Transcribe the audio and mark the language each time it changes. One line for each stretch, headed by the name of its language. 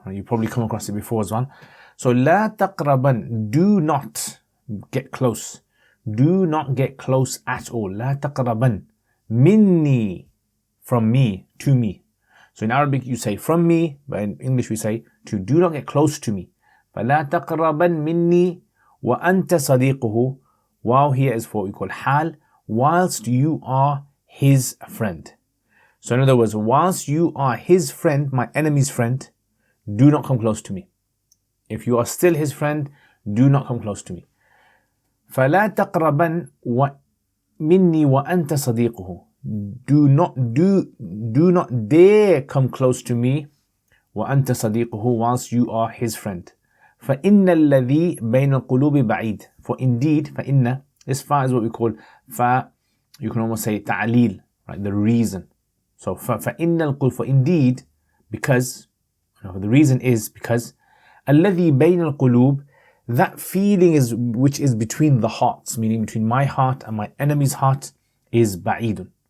English: You probably come across it before as well. So
Arabic: لا تقربن,
English: do not get close. Do not get close at all.
Arabic: لا تقربن.
English: Minni, from me, to me. So in Arabic you say from me, but in English we say to do not get close to me.
Arabic: فلا تقربن مني وأنت صديقه.
English: While here is for what we call hal, whilst you are his friend. So in other words, whilst you are his friend, my enemy's friend, do not come close to me. If you are still his friend, do not come close to me.
Arabic: فلا تقربن مني وأنت صديقه.
English: Do not dare come close to me
Arabic: وأنت صديقه,
English: whilst you are his friend.
Arabic: فإن الذي بين القلوب بعيد.
English: For indeed, فإن, this fa is what we call fa, you can almost say ta'lil, right, the reason. So
Arabic: فإن القلوب,
English: for indeed, because, the reason is because
Arabic: الذي بين القلوب,
English: that feeling is which is between the hearts, meaning between my heart and my enemy's heart, is ba'idun.